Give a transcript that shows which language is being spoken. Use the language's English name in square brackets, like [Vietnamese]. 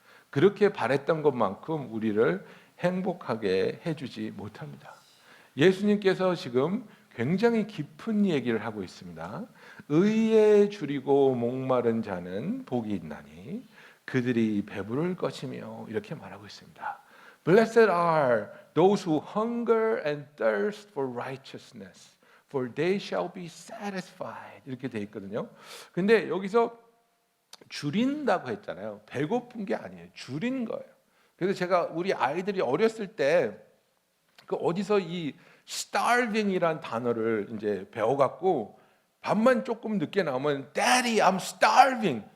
[Korean] 그렇게 바랬던 것만큼 우리를 행복하게 해주지 못합니다. 예수님께서 지금 굉장히 깊은 얘기를 하고 있습니다. 의에 줄이고 목마른 자는 복이 있나니 그들이 배부를 것이며 이렇게 말하고 있습니다. [English] Blessed are those who hunger and thirst for righteousness, for they shall be satisfied. [Korean] 이렇게 돼 있거든요. 근데 여기서 줄인다고 했잖아요. 배고픈 게 아니에요. 줄인 거예요. 그래서 제가 우리 아이들이 어렸을 때 그 어디서 이 starving이란 단어를 이제 배워갖고 밥만 조금 늦게 나오면 [English] Daddy, I'm starving.